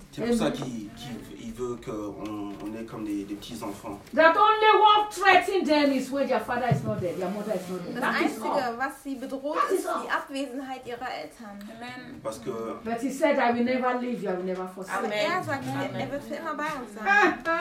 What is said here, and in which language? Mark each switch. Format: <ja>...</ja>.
<fr>C'est pour ça qu'il veut qu'on ait comme des petits enfants.</fr> <en>That only what threatens them is when their father is not there, their mother is not there.</en> <de>Das Einzige, was sie bedroht, ist die Abwesenheit ihrer Eltern. Amen.</de> <fr>Parce que.</fr> <en>But he said, I will never leave you, I will never forsake you.</en> <de>Aber er sagt, er wird für immer bei uns sein.</de>